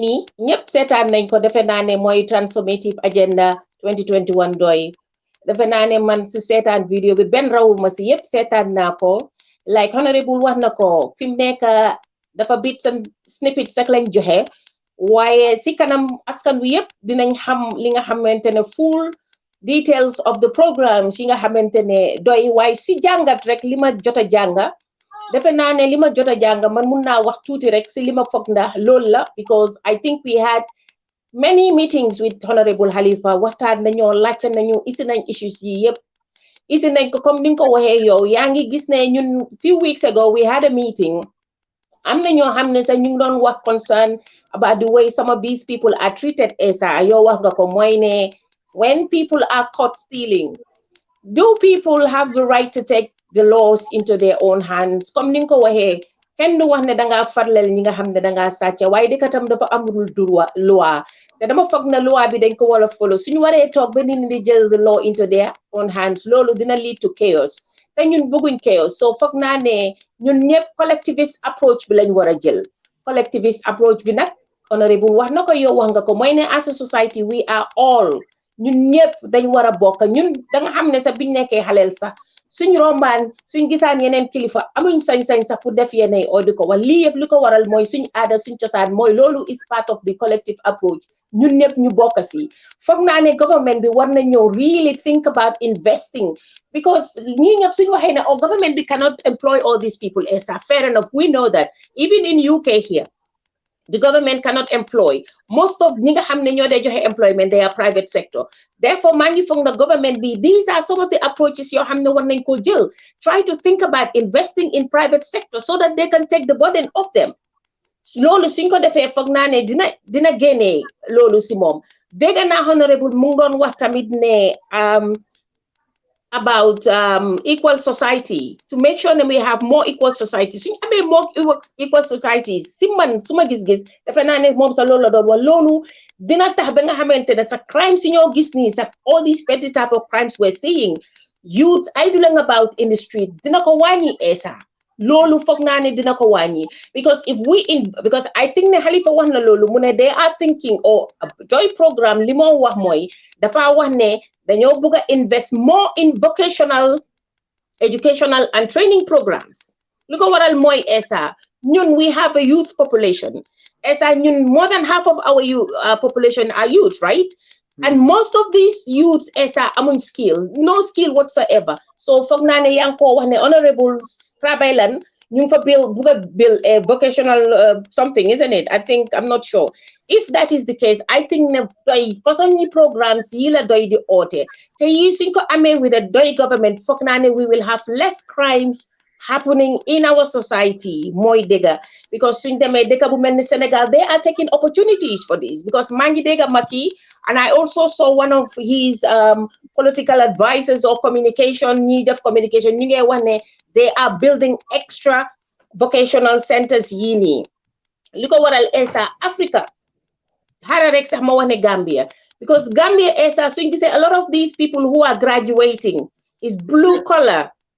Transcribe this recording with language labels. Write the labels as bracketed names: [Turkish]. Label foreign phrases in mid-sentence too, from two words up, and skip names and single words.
[Wolof] nii ñëpp seetaan nañ ko defe naa ne mooy [English] transformative agenda [Wolof] 2021 doy defe naa ne man si seetaan vidéo bi benn rawuma si yëpp seetaan naa ko [English] like honorable [Wolof] wax na ko fi mu nekk dafa bit sa snippet sax lañ joxe waaye si kanam askan wi yëpp dinañ xam li nga xamante ne [English] full details of [Wolof] the programs yi nga xamante ne doy waaye si jàngat rek li ma jot a jànga defe naa ne li ma jot a jàng man mun naa wax tuuti rek si li ma foog ndax loolu la [English] because I think we had many meetings [Wolof] with Honorable Halifa waxtaan nañoo laajte nañu isi nañ issues yi yëpp isi nañ ko comme ni nga ko waxee yow yaa ngi gis ne ñun [English] few weeks ago we had a meeting [Wolof] am na ñoo xam ne sax ñu ngi doon wax [English] concern about the way some of these people are treated [Wolof] esa yow wax nga ko mooy ne [English] when people are caught stealing do people have the right to take the laws into their own hands [Wolof] comme ni nga ko waxee kenn du wax ne dangaa farleel ñi nga xam ne dangaa sàcce waaye dëkk tam dafa amul [French] droit loi [Wolof] te dama foog na loi bi dañ ko war a follow suñu waree toog ba nit ñi di jël [English] the law into their own hands [Wolof] loolu dina [English] lead to chaos [Wolof] te ñun bëgguñ chaos so foog naa ne ñun ñëpp [English] collectivist approach [Wolof] bi lañ war a jël [English] collectivist approach [Wolof] bi nag honorable wax na ko yow wax nga ko mooy ne [English] as a society we are all [Wolof] ñun ñëpp dañ war a bokk ñun da nga xam ne sax biñ nekkee xaleel sax suñ rombaan suñ gisaan yeneen kilifa amuñ sañ-sañ sax pour def yeneen oo di ko wax lii yëpp li ko waral mooy suñ aada suñ cosaan mooy loolu [English] is part of the collective approach [Wolof] ñun ñëpp ñu bokk si foog [English] naa ne government bi [Wolof] war na ñëw [English] really think about investing because [Wolof] ñii ñëpp suñ waxee ne [English] oh government bi cannot employ all these people esa fair enough we know that even in UK here the government cannot employ most of [Wolof] ñi nga xam ne ñoo dee joxe [English] employment they are private sector therefore [Wolof] maa ngi foog na [English] government bi these are some of the approaches [Wolof] yoo xam ne war nañ ko jël [English] try to think about investing in private sector so that they can take the burden off them [Wolof] loolu suñ ko defee foog naa ne dina génnee loolu si moom dégg naa honorable mu ngi doon wax tamit ne [English] about equal society to make sure that we have more equal society [Wolof] suñu amee [English] more equal society [Wolof] si man suma gis-gis defe naa ne moom sa loolu la doon wax loolu dina tax ba nga xamante ne sa crimes yi ñoo gis nii sa [English] all these petty type of crimes we're seeing youth idling about in the street [Wolof] dina ko wàññi esa loolu foog naa ne dina ko wàññi [English] because because I think [Wolof] ne Halifa wax na loolu mu ne [English] they are thinking joy programme [Wolof] li moo wax mooy dafa wax ne dañoo bëgg a [English] invest more in vocational educational and training programs [Wolof] li ko waral mooy [English] esa ñun we have a youth population esa ñun more than half of our population are youth right and most of these youths esa amuñ skill no skill whatsoever so [Wolof] foog naa ne yaa ngi ko wax ne [English] honorable Trabaylan ñu [Wolof] ngi fa [English] build a vocational something isn't it I think I'm not sure if that is the case I think [Wolof] ne doy façon ñi programmes yi la doy di oote te yi suñ ko amee [English] with a doy government [Wolof] foog naa ne [English] we will have less crimes happening in our society [Wolof] mooy dëgga [English] because [Wolof] suñ demee dëkk bu mel ni [English] Sénégal they are taking opportunities for this because [Wolof] maa ngi dégga [English] Macky and I also saw one of his political advisors or communication [Wolof] ñi def [English] communication [Wolof] ñu ngi wax ne [English] they are building extra vocational centers [Wolof] yii nii li ko waral [English] esta Africa [Wolof] xaaral rek sax ma wax ne [English] Gambia because Gambia is a lot of these people who are graduating is blue collar.